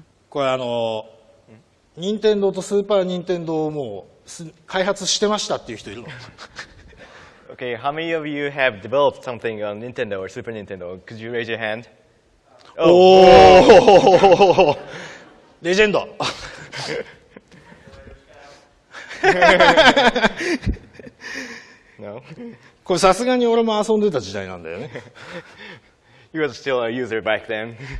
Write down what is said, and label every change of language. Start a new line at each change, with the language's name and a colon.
Japanese: これ任天堂とスーパーニンテンドをもう開発してましたっていう人いるの
English: Okay, how many of you have developed something on Nintendo or Super Nintendo? Could you raise your hand?
Japanese: おーレジェンド
English: No?
Japanese: これさすがに俺も遊んでた時代なんだよね
English: You were still a user back then.